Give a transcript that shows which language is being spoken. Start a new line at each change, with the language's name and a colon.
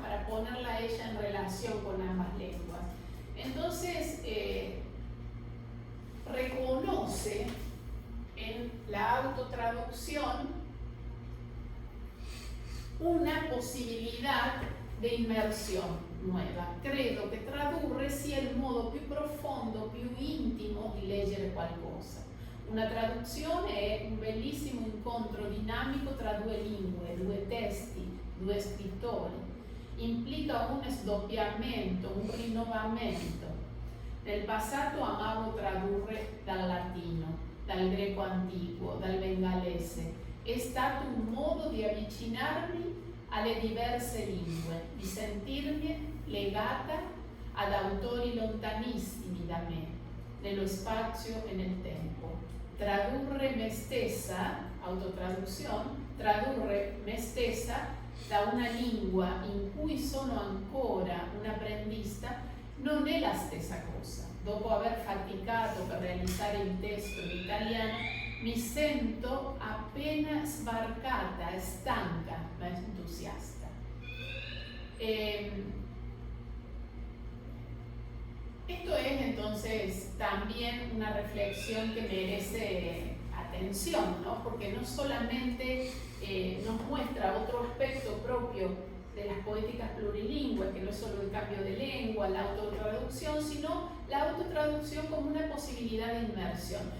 Spanish: Para ponerla a ella en relación con ambas lenguas. Entonces, reconoce en la autotraducción una posibilidad de inmersión nuova.
Italian: Credo che tradurre sia il modo più profondo, più intimo di leggere qualcosa. Una traduzione è un bellissimo incontro dinamico tra due lingue, due testi, due scrittori. Implica un sdoppiamento, un rinnovamento. Nel passato amavo tradurre dal latino, dal greco antico, dal bengalese. È stato un modo di avvicinarmi alle diverse lingue, di sentirmi legata ad autori lontanissimi da me, nello spazio e nel tempo. Tradurre me stessa, autotraduzione, tradurre me stessa da una lingua in cui sono ancora un'apprendista non è la stessa cosa. Dopo aver faticato per realizzare il testo in italiano, mi sento appena sbarcata, stanca, ma entusiasta.
Spanish: Esto es entonces también una reflexión que merece atención, ¿no? Porque no solamente nos muestra otro aspecto propio de las poéticas plurilingües, que no es solo el cambio de lengua, la autotraducción, sino la autotraducción como una posibilidad de inmersión.